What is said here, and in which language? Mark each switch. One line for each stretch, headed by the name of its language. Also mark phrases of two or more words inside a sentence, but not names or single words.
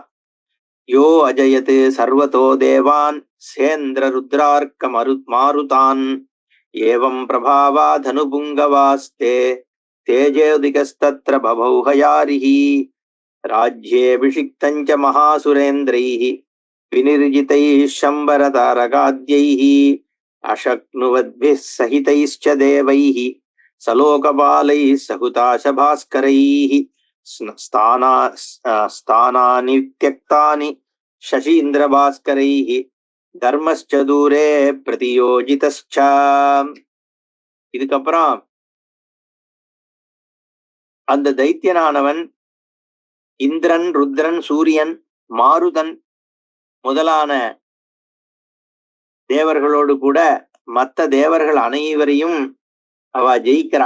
Sanskrit: यो अजयत् सर्वतो देवान् सेन्द्र रुद्रार्क मारुतान् एवं प्रभावा दनुपुङ्गवास्ते तेजोधिकस्तत्र बभौ हयारिः राज्येऽभिषिक्तञ्च महासुरेन्द्रैः விநிர்ஜிதைः शम्बरतारकाद्यैः अशक्नुवद्भिः सहितैश्च देवैः सलोकपालैः सहुताशभास्करैः स्थानानि त्यक्तानि शशीन्द्रभास्करैः धर्मश्च दूरे प्रतियोजितश्च.
Tamil: இதுக்கப்புறம் அந்த தைத்தியனானவன் இந்திரன், ருத்ரன், சூரியன், மாருதன் முதலான தேவர்களோடு கூட மற்ற தேவர்கள் அனைவரையும் அவ ஜெயிக்கிறான்.